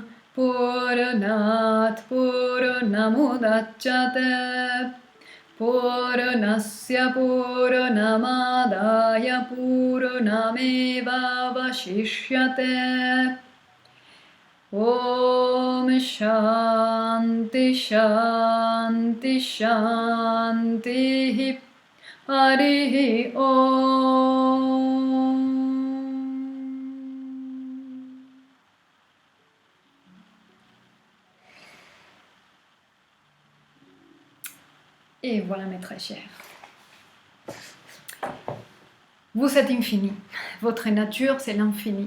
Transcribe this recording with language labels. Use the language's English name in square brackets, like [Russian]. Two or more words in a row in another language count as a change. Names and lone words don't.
[Sanskrit] पूर्णात् पूर्णमुदच्यते पूर्णस्य पूर्णमादाय पूर्णमेव वशिष्यते ॐ शान्तिः शान्तिः शान्तिः हरिः ॐ. [French] Et voilà mes très chers. Vous êtes infini. Votre nature, c'est l'infini.